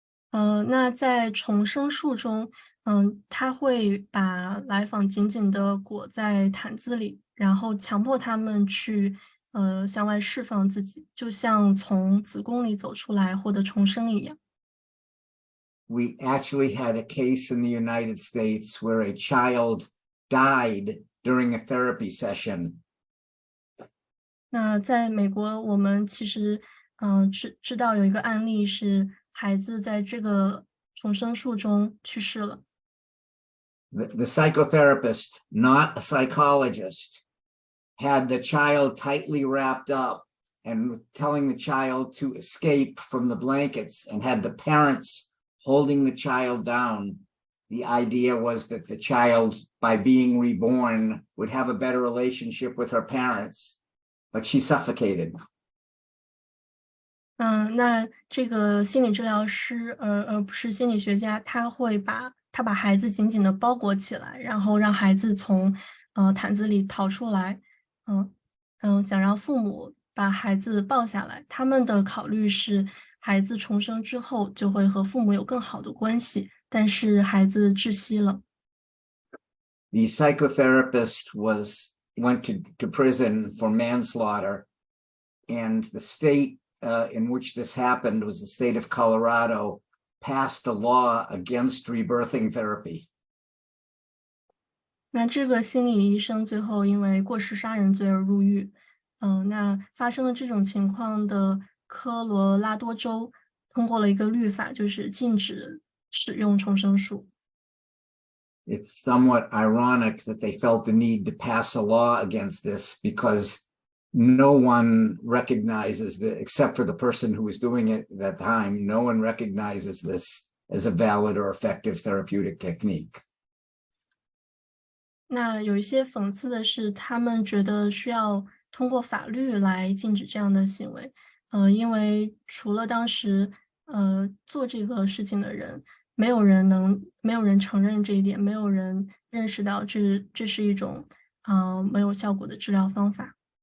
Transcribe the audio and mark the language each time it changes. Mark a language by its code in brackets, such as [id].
[zh] 那在重生术中，他会把来访紧紧地裹在毯子里，然后强迫他们去向外释放自己，就像从子宫里走出来获得重生一样。 [en] We actually had a case in the United States where a child died during a therapy session. [zh] 那在美国，我们其实知道有一个案例是孩子在这个重生术中去世了。 [en] The psychotherapist, not a psychologist, had the child tightly wrapped up and telling the child to escape from the blankets and had the parents holding the child down. The idea was that the child, by being reborn, would have a better relationship with her parents, but she suffocated. [zh] 那这个心理治疗师，而不是心理学家，他把孩子紧紧的包裹起来，然后让孩子从毯子里逃出来，想让父母把孩子抱下来。他们的考虑是，孩子重生之后就会和父母有更好的关系，但是孩子窒息了。 [en] The psychotherapist went to prison for manslaughter, and the state in which this happened was the state of Colorado, passed a law against rebirthing therapy. [zh] 那这个心理医生最后因为过失杀人罪而入狱。那发生了这种情况的科罗拉多州通过了一个律法，就是禁止使用重生术。 [en] It's somewhat ironic that they felt the need to pass a law against this because no one recognizes that, except for the person who was doing it at that time, no one recognizes this as a valid or effective therapeutic technique. [zh] 那有一些讽刺的是，他们觉得需要通过法律来禁止这样的行为。因为除了当时做这个事情的人，没有人承认这一点，没有人认识到这是一种没有效果的治疗方法。